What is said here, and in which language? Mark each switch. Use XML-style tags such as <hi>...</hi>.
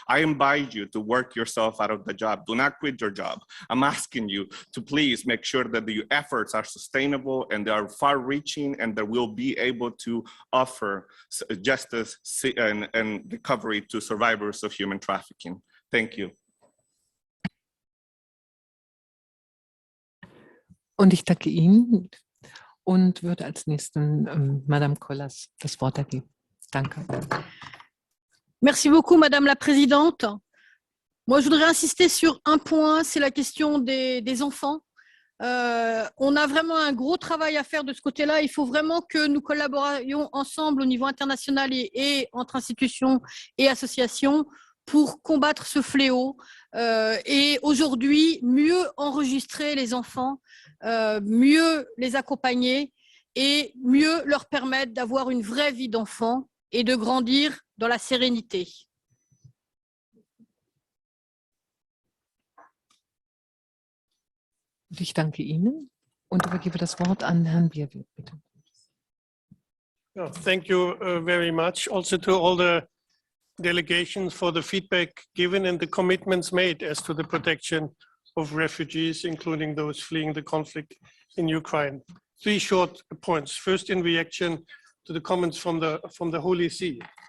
<en>I invite you to work yourself out of the job. Do not quit your job. I'm asking you to please make sure that the efforts are sustainable and they are far-reaching and that we'll be able to offer justice and recovery to survivors of human trafficking. Thank you.</en> <de>Und ich danke Ihnen und würde als nächsten Madame Kollas das Wort ergeben. Danke.</de> <fr>Merci beaucoup, Madame la Présidente. Moi, je voudrais insister sur un point, c'est la question des enfants. On a vraiment un gros travail à faire de ce côté-là. Il faut vraiment que nous collaborions ensemble au niveau international et entre institutions et associations pour combattre ce fléau et aujourd'hui mieux enregistrer les enfants, mieux les accompagner et mieux leur permettre d'avoir une vraie vie d'enfant et de grandir dans la sérénité.</fr> <de>Ich danke Ihnen und übergebe das Wort an Herrn Bierwirth, bitte.</de> <en>Yeah, thank you very much. Also to all the delegations for the feedback given and the commitments made as to the protection of refugees, including those fleeing the conflict in Ukraine. Three short points. First, in reaction to the comments from the Holy See.</en>